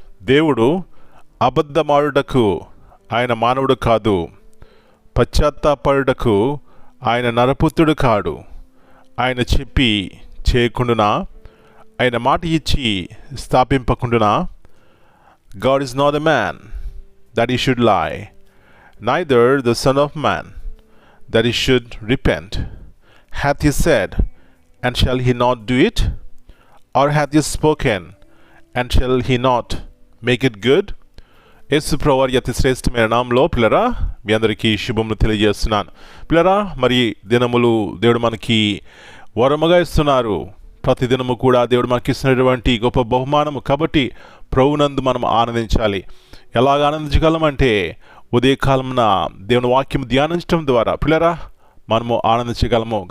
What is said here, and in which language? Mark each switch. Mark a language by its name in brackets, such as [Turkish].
[Telugu] దేవుడు అబద్ధమాడుటకు ఆయన మానవుడు కాదు, పశ్చాత్తాపడుటకు ఆయన నరపుత్రుడు కాడు. ఆయన చెప్పి చేయకుండునా, ఆయన మాట ఇచ్చి స్థాపింపకుండునా. [English] God is not a man that he should lie, neither the Son of Man that he should repent. Hath he said, and shall he not do it? Or hath he spoken, and shall he not make it good? [Telugu] యేసు ప్రభువారి అతి శ్రేష్టమైన నామములో పిల్లరా మీ అందరికీ శుభములు తెలియజేస్తున్నాను. పిల్లరా, మరి దినములు దేవుడు మనకి వరముగా ఇస్తున్నారు. ప్రతి దినము కూడా దేవుడు మనకి ఇస్తున్నటువంటి గొప్ప బహుమానము. కాబట్టి ప్రభువునందు మనం ఆనందించాలి. ఎలాగ ఆనందించగలమంటే ఉదయకాలమున దేవుని వాక్యం ధ్యానించడం ద్వారా పిల్లరా మనము ఆనందించగలము.